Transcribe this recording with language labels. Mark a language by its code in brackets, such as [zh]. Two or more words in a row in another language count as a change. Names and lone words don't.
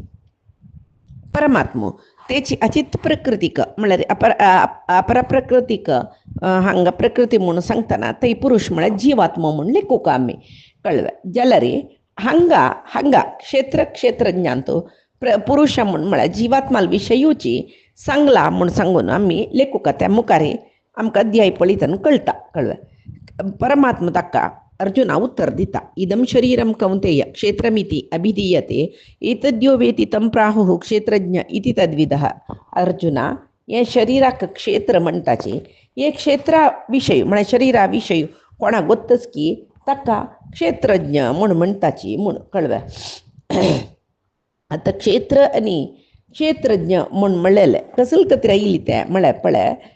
[kok] परमात्मो तेची अचित प्रकृतीक म्हळ्यार अपरप्रकृतीक हांगा प्रकृती म्हणून सांगतना थंय पुरुष म्हळ्यार जिवात्मो म्हणून लेखूक आमी कळ्ळें जाल्यार हांगा क्षेत्रज्ञान तो पुरुश म्हणून म्हळ्यार जिवात्माल विशयूची सांगला म्हूण सांगून आमी लेखूक त्या मुखारी आमकां अध्याय पळयतना कळटा कळ्ळें परमात्मा ताका अर्जुना उत्तर दिता [sa] इदम शरीरम कौंतेय क्षेत्रमिति अभिधीयते एतद्यो वेति तं प्राहुः क्षेत्रज्ञ इति तद्विदः [kok] अर्जुना हे शरीराक क्षेत्र म्हणटाचे हे क्षेत्रा विशय म्हळ्यार शरीरा विशय कोणाक गोत्तच की ताका क्षेत्रज्ञ म्हूण म्हणटाची म्हूण कळ्ळें आतां क्षेत्र आनी क्षेत्रज्ञ म्हूण म्हणलेलें कसले कत्री आयली तें म्हळ्यार पळय